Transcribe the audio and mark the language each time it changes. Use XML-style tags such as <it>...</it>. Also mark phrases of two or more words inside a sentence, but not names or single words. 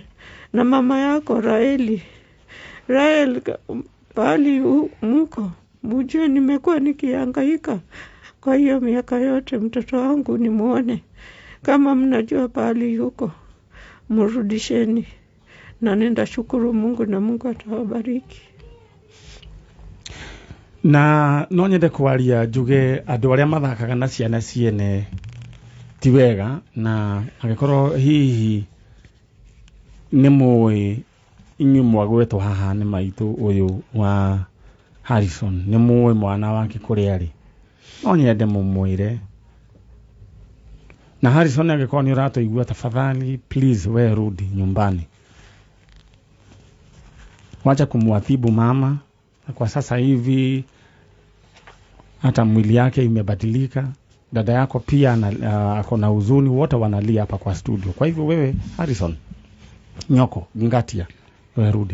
<sw>Na mama yako Rael, pali muko, mujue nimekuwa nikihangaika kwa hiyo miaka yote mtoto wangu nimuone. Kama mnajua pali yuko, mrudisheni. Na nenda shukuru Mungu na Mungu atawabariki.</sw> <ki>Na no nyende kwaria njuge andu aria mathakaga na ciana ciene ti wega, na agikorwo hihi ni muwi inyu mwagwetwo haha ni maitu uyu wa Harrison, ni muwi mwana wake kuri ari, no nyende mumwire. Na Harrison agikorwo ni uratuigua,</ki> <sw>tafadhali please we rudi nyumbani. Wacha kumwathibu mama. Kwa sasa hivi hata mwili yake imebadilika. Dada yako pia ako na huzuni, wote wanalia hapa kwa studio. Kwa hivyo wewe Harrison Nyoko Ngatia, wewe rudi.</sw>